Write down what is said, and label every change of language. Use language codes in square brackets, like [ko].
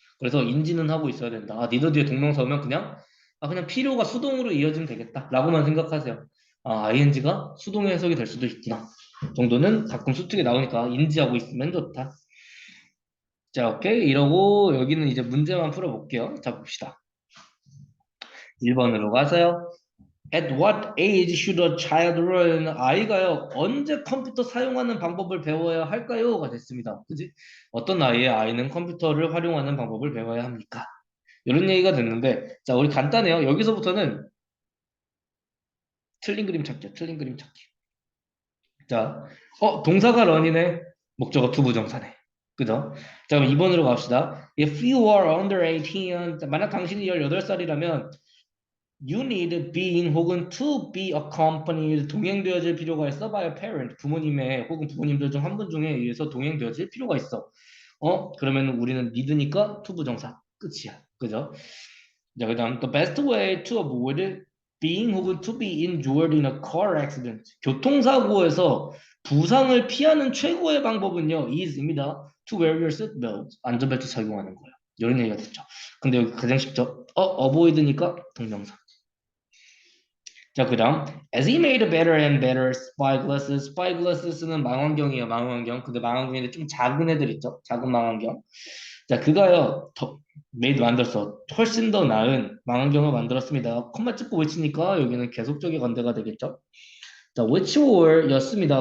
[ko] 그래서 인지는 하고 있어야 된다. 아, 니더 뒤에 동명사 오면 그냥 필요가 수동으로 이어지면 되겠다. 라고만 생각하세요. 아, ing가 수동의 해석이 될 수도 있구나. 정도는 가끔 수특에 나오니까 인지하고 있으면 좋다. 자, 오케이. 이러고 여기는 이제 문제만 풀어볼게요. 자, 봅시다. 1번으로 가세요. [en] At what age should a child learn? [ko] 아이가요, 언제 컴퓨터 사용하는 방법을 배워야 할까요?가 됐습니다. 그지? 어떤 나이에 아이는 컴퓨터를 활용하는 방법을 배워야 합니까? 이런 얘기가 됐는데, 자, 우리 간단해요. 여기서부터는 틀린 그림 찾기야, 틀린 그림 찾기. 자, 동사가 런이네, 목적어 투부정사네. 그죠? 자, 그럼 2번으로 갑시다. [en] If you are under 18, [ko] 자, 만약 당신이 18살이라면 [en] you need being [ko] 혹은 [en] to be accompanied [ko] 동행되어질 필요가 있어 [en] by a parent [ko] 부모님의 혹은 부모님들 중 한 분 중에 의해서 동행되어질 필요가 있어. 그러면 우리는 need니까 to 부정사 끝이야. 그죠? [en] 자, 그다음 the best way to avoid being 혹은 to be injured in a car accident [ko] 교통사고에서 부상을 피하는 최고의 방법은요 is입니다. [en] To wear your seatbelt [ko] 안전벨트 착용하는 거예요. 이런 얘기가 됐죠. 근데 여기 가장 쉽죠. avoid니까 동명사. [en] 자, 그 다음 As he made better and better spyglasses spyglasses는 [ko] 망원경이에요. 망원경. 근데 망원경인데 좀 작은 애들 있죠. 작은 망원경. 자, 그가요 더 made 만들었어. 훨씬 더 나은 망원경을 만들었습니다. 콤마 찍고 외치니까 여기는 계속적인 건대가 되겠죠. 자, which were 였습니다.